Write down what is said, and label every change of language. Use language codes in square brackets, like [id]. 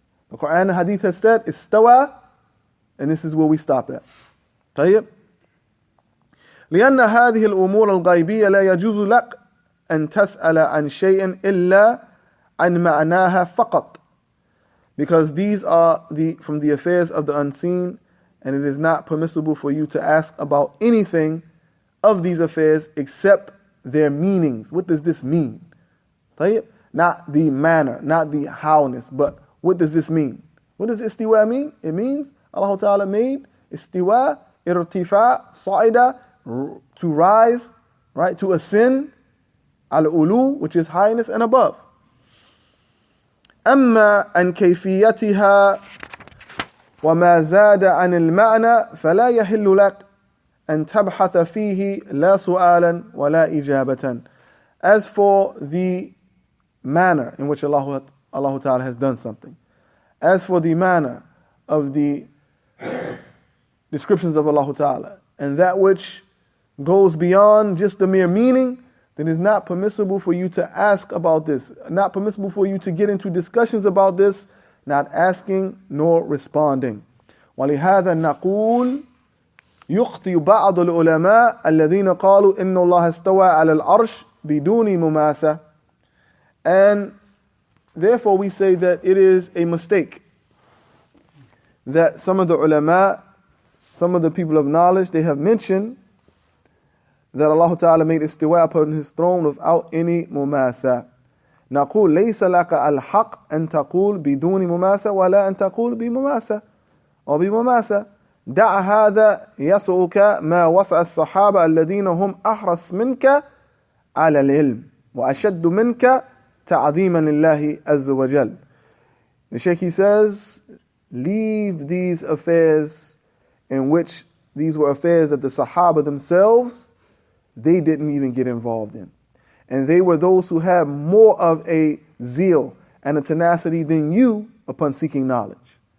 [en] The Quran and the Hadith has said استوى, and this is where we stop at. [ar] طيب. لأن هذه الأمور الغيبية لا يجوز لك أن تسأل عن شيء إلا عن معناها فقط. [en] Because these are from the affairs of the unseen, and it is not permissible for you to ask about anything of these affairs except their meanings. What does this mean? [ar] طيب? [en] Not the manner, not the howness, but what does this mean? What does istiwa mean? It means Allah Ta'ala made istiwa, irtifa, sa'ida, to rise, right, to ascend, al-ulu, which is highness and above. [ar] أما عن كيفيتها وما زاد عن المعنى فلا يحل لك أن تبحث فيه لا سؤالا ولا إجابة. [en] As for the manner in which Allah Ta'ala has done something, as for the manner of the descriptions of Allah Ta'ala, and that which goes beyond just the mere meaning, then it's not permissible for you to ask about this, not permissible for you to get into discussions about this, not asking nor responding. [ar] ولهذا نقول يخطئ بعض العلماء الذين قالوا إن الله استوى على العرش بدون مماثلة. [en] And therefore we say that it is a mistake that some of the ulama, some of the people of knowledge, they have mentioned that Allah Ta'ala made istiwa upon His throne without any mumasa. [ar] نقول ليس لك الحق أن تقول بدون مماسة ولا أن تقول بمماسة أو بمماسة. دع هذا يسعك ما وسع الصحابة الذين هم أحرص منك على العلم وأشد منك تعظيما لله عز وجل. [en] The Shaykh, he says, leave these affairs in which these were affairs that the Sahaba themselves, they didn't even get involved in. And they were those who had more of a zeal and a tenacity than you upon seeking knowledge.